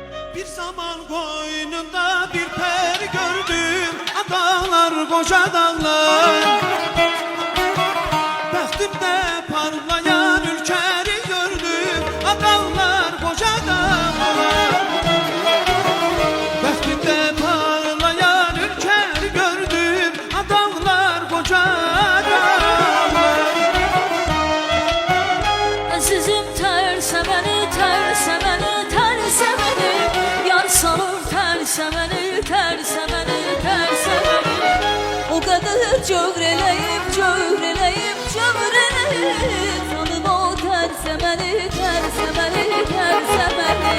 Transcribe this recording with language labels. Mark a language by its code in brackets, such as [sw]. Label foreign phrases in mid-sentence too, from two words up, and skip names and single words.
[tr] Bir zaman koynunda bir peri gördüm, dağlar koca dağlar. [az] Bəxtimdə parlayan ülkəni gördüm, dağlar koca dağlar. Bəxtimdə parlayan ülkəni gördüm, dağlar koca dağlar. Əzizim tərsə məni, tərsə məni, tərsə məni, yar salır tərsə məni, tərsə məni, tərsə məni. O qədər cövr eləyib, cövr eləyib, cövr eləyib, tanım o tərsə məni, tərsə məni, tərsə məni.